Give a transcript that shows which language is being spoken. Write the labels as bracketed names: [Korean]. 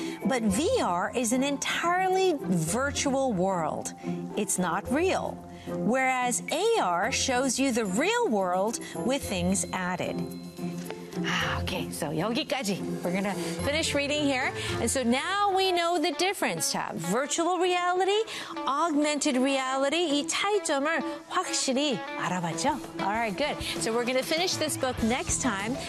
[English] But VR is an entirely virtual world. It's not real. Whereas AR shows you the real world with things added. Okay, so [Korean] 여기까지. [English] We're going to finish reading here. And so now we know the difference, Tab. Virtual reality, augmented reality. [Korean] 이 차이점을 확실히 알아봤죠? [English] All right, good. So we're going to finish this book next time.